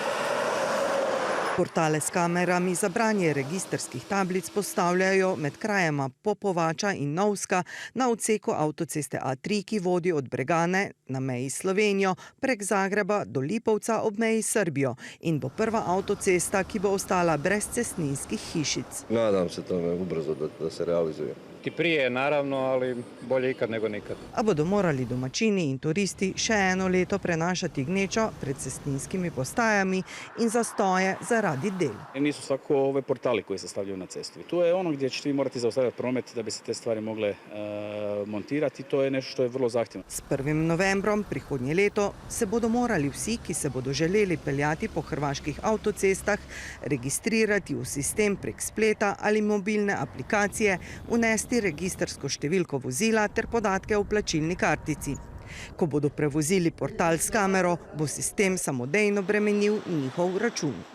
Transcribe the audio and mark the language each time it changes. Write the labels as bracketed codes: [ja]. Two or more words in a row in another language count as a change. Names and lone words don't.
[sl] Portale s kamerami za branje registrskih tablic postavljajo med krajema Popovača in Novska na odseku avtoceste A3, ki vodi od Bregane na meji s Slovenijo prek Zagreba do Lipovca ob meji s Srbijo in bo prva avtocesta, ki bo ostala brez cestninskih hišic. [hr] Nadam se tome ubrzo da se realizuje. I prije, naravno, ali bolje ikad nego nikad. [sl] A bodo morali domačini in turisti še eno leto prenašati gnečo pred cestninskimi postajami in zastoje zaradi del. [hr] Nisu svako ove portali koji se stavljaju na cestu. I tu je ono gdje ćete vi morati zaustavljati promet da bi se te stvari mogle montirati. To je nešto što je vrlo zahtjevno. [sl] S 1. novembrom prihodnje leto se bodo morali vsi, ki se bodo želeli peljati po hrvaških avtocestah, registrirati v sistem prek spleta ali mobilne aplikacije, unesti registrsko številko vozila ter podatke o plačilni kartici. Ko bodo prevozili portal s kamero, bo sistem samodejno bremenil njihov račun.